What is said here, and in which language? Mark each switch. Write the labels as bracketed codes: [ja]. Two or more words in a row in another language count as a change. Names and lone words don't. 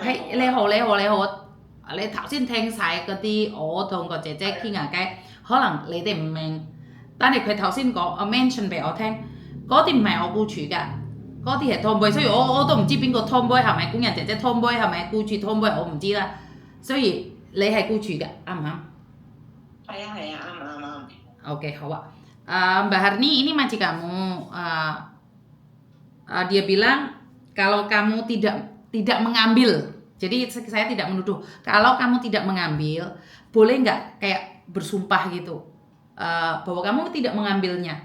[yue] 係你好。你頭先聽晒嗰啲，我同個姐姐傾下偈，可能你哋唔明，但係佢頭先講，我 mention 俾我聽，嗰啲唔係我僱主㗎，嗰啲係 Tomboy，所以我都唔知邊個 Tomboy 係咪工人姐姐 Tomboy 係咪僱主 Tomboy，我唔知啦。所以你係僱主㗎，啱唔啱？係啊，啱。 [id] Oke, Hawa. Mbak Harni, ini maji kamu. Dia bilang kalau kamu tidak mengambil, jadi saya tidak menuduh. Kalau kamu tidak mengambil, boleh nggak kayak bersumpah gitu bahwa kamu tidak mengambilnya?